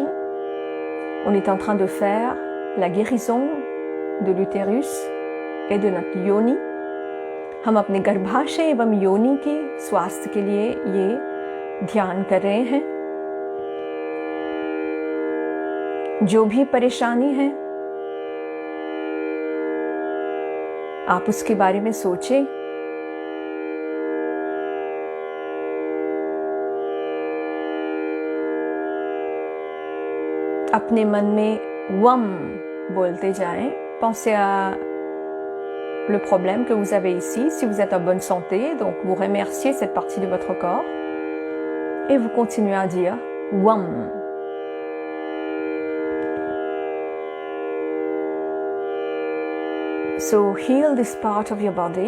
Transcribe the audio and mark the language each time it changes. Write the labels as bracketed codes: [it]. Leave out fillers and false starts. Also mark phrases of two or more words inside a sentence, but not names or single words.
[fr] On est en train de faire la guérison de l'utérus et de notre yoni. [hi] हम अपने गर्भाशय एवं योनि के स्वास्थ्य के लिए ये ध्यान कर रहे हैं. जो भी परेशानी है आप उसके बारे में सोचें. अपने मन में वम बोलते जाएं. [fr] Pensez à le problème que vous avez ici, si vous êtes en bonne santé, donc vous remerciez cette partie de votre corps et vous continuez à dire Wam. [en] So heal this part of your body.